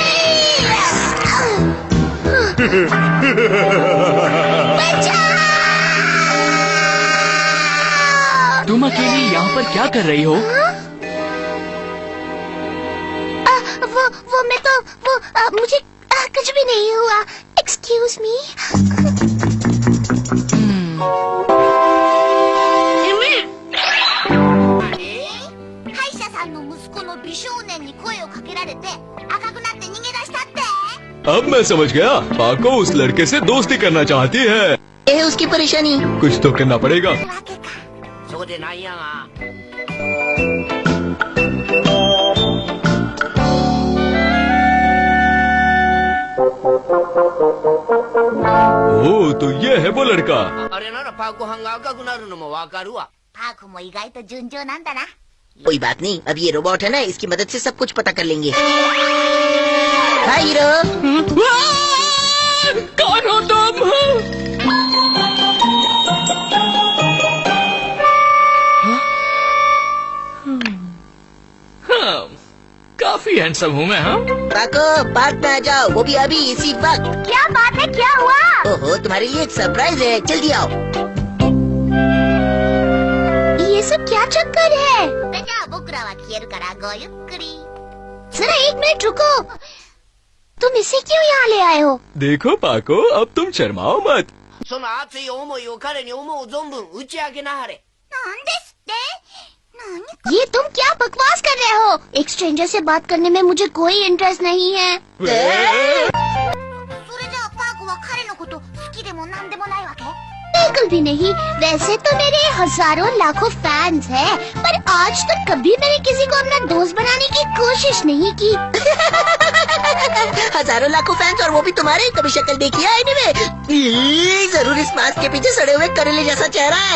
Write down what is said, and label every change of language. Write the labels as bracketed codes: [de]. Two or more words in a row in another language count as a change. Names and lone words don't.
[hi] तुम अकेली यहाँ पर क्या कर रही हो? वो मैं तो मुझे कुछ भी नहीं हुआ। [en] excuse me. [ja] 歯医者さんの息子の美少年に声をかけられて赤くなって逃げ出したって。 [hi] अब मैं समझ गया, पाको उस लड़के से दोस्ती करना चाहती है। ये है उसकी परेशानी। कुछ तो करना पड़ेगा। [ja] そうでなんやが。 [hi] ओ, तो ये है वो लड़का। [ja] あれならパーコ班が赤くなるのもわかるわ。パーコも意外と順調なんだな。 [hi] कोई बात नहीं, अब ये रोबोट है ना, इसकी मदद से सब कुछ पता कर लेंगे। हाय हीरो। कौन हो तुम? काफी हैंडसम हूँ मैं। हाँ, पाको पार्क में आ जाओ, वो भी अभी इसी वक्त। क्या बात है, क्या हुआ? ओहो, तुम्हारे लिए एक सरप्राइज है, जल्दी आओ। ये सब क्या चक्कर है? [ja] それじゃあ僕らは消えるからごゆっくり。 [hi] जरा एक मिनट रुको। तुम इसे क्यों यहाँ ले आए हो? देखो पाको, अब तुम शर्माओ मत। [ja] その熱い思いを彼に思う存分打ち明けなはれ。なんですって？何？ [hi] ये तुम क्या बकवास कर रहे हो? एक स्ट्रेंजर से बात करने में मुझे कोई इंटरेस्ट नहीं है। [ja] それじゃあパーコは彼のこと好きでもなんでもないわけ？ [hi] बिल्कुल भी नहीं। वैसे तो मेरे हजारों लाखों फैंस हैं, पर आज तक कभी मैंने किसी को अपना दोस्त बनाने की कोशिश नहीं की। हजारों लाखों फैंस और वो भी तुम्हारे। कभी शक्ल देखी है एनीवे? जरूर इस मास्क के पीछे सड़े हुए करेले जैसा चेहरा है।